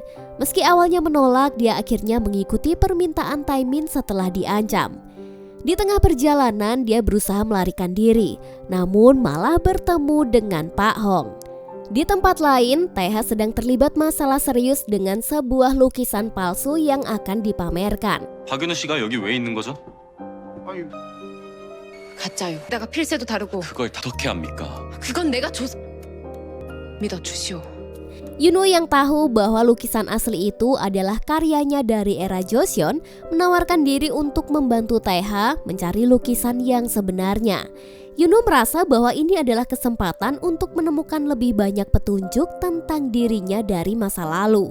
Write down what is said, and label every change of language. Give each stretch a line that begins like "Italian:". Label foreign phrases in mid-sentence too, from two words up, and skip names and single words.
Indonesian: Meski awalnya menolak, dia akhirnya mengikuti permintaan Taemin setelah diancam. Di tengah perjalanan dia berusaha melarikan diri, namun malah bertemu dengan Pak Hong. Di tempat lain, Taeha sedang terlibat masalah serius dengan sebuah lukisan palsu yang akan dipamerkan.
Korean: 박윤우 씨가 여기 왜 있는 거죠? 가짜요. 내가 필세도 다르고 그걸 다 어떻게 합니까? 그건 내가 믿어주시오.
Indonesian: Yunwo yang tahu bahwa lukisan asli itu adalah karyanya dari era Joseon menawarkan diri untuk membantu Taeha mencari lukisan yang sebenarnya. Yunwo merasa bahwa ini adalah kesempatan untuk menemukan lebih banyak petunjuk tentang dirinya dari masa lalu.